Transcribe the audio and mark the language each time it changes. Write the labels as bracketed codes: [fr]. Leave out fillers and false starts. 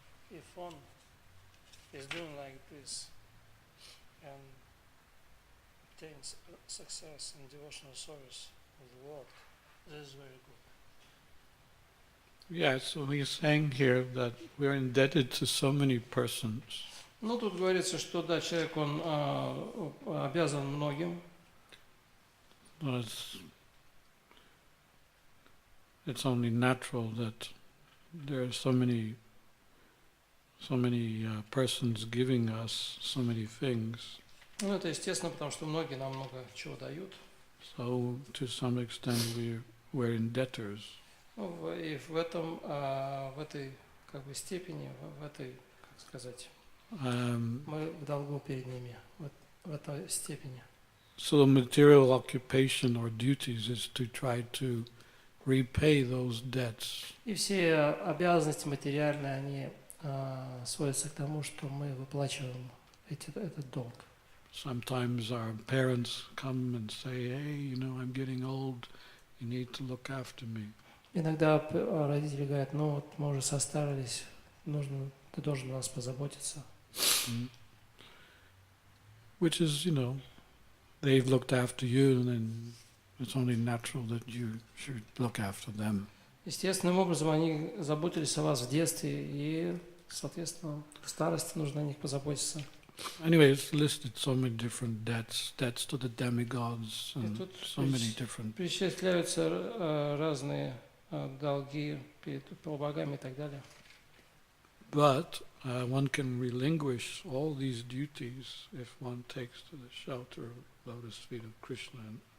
[en] If one is doing like this and obtains success in devotional service of the Lord, this is very good. Yeah, so he's saying here that we're indebted to so many persons. [ru] Ну, тут говорится, что да, человек, он обязан многим. [en] It's only natural that there are so many persons giving us so many things. [ru] Ну, это естественно, потому что многие нам много чего дают. [en] So, to some extent, we're in debtors. [ru] Ну, и в этой как бы степени, в этой, как сказать, мы в долгу перед ними, вот в этой степени. [en] So the material occupation or duties is to try to repay those debts. [ru] И все обязанности материальные, они сводятся к тому, что мы выплачиваем этот долг. [en] Sometimes our parents come and say, hey, you know, I'm getting old, you need to look after me. [ru] Иногда родители говорят, ну вот мы уже состарились, ты должен о нас позаботиться. [en] Which is, you know, they've looked after you, and then it's only natural that you should look after them. [ru] Естественным образом они заботились о вас в детстве, и, соответственно, в старости нужно о них позаботиться. [en] Anyway, it's listed so many different debts to the demigods, and so many different. [ru] Перечисляются разные долги перед полубогами и так далее. [en] But one can relinquish all these duties if one takes to the shelter of lotus feet of Krishna.